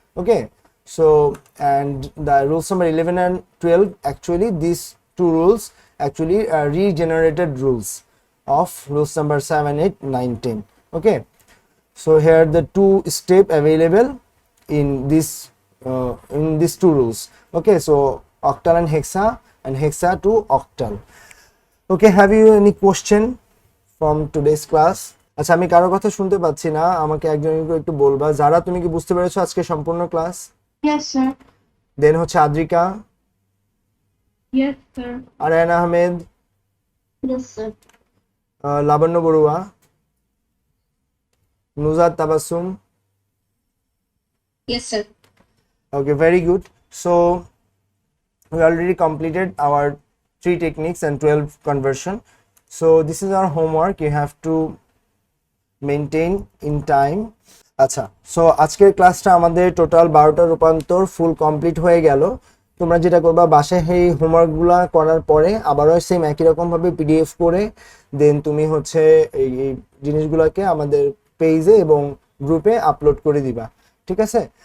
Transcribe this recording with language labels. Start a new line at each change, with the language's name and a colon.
English: Okay, so and the rules number 11 and 12, actually these two rules actually are regenerated rules of rules number 7 8 9 10. Okay, so here the two step available in this in these two rules. Okay, so octal and hexa to octal. Okay, have you any question from today's class?
Bangla: আচ্ছা, আমি কারো কথা শুনতে পাচ্ছি না, আমাকে একজন একটু বলবা। যারা, তুমি কি বুঝতে পেরেছো আজকে সম্পূর্ণ ক্লাস?
English: Yes, sir.
Bangla: দেন হচ্ছে Adrika,
English: Yes, sir.
Bangla: Aryan Ahmed,
English: Yes, sir.
Bangla: Labanya Barua, Nuzhat Tabassum.
English: Yes, sir. Okay, very good. So we already completed our 3 techniques and 12 conversion. So this is our homework. You have to maintain in time.
Bangla: আচ্ছা, so আজকের ক্লাসটা আমাদের total 12টা রূপান্তর full complete হয়ে গেল। তোমরা যেটা করবা, বাসায় এই হোমওয়ার্কগুলো করার পরে আবারও সেম একই রকম ভাবে পিডিএফ করে দেন তুমি হচ্ছে এই জিনিসগুলোকে আমাদের পেজে এবং গ্রুপে আপলোড করে দিবা, ঠিক আছে?